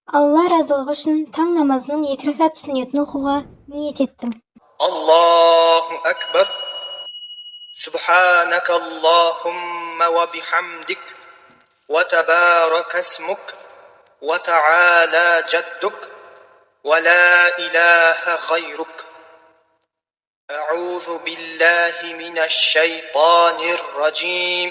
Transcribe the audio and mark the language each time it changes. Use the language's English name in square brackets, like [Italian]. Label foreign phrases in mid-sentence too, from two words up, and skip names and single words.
[Kazakh] Алла разылығы үшін таң намазының 2 рәкат сүннетін оқуға ниет еттім. [Arabic] الله أكبر. سبحانك اللهم وبحمدك وتبارك اسمك وتعالى جدك ولا إله غيرك. أعوذ بالله من الشيطان الرجيم.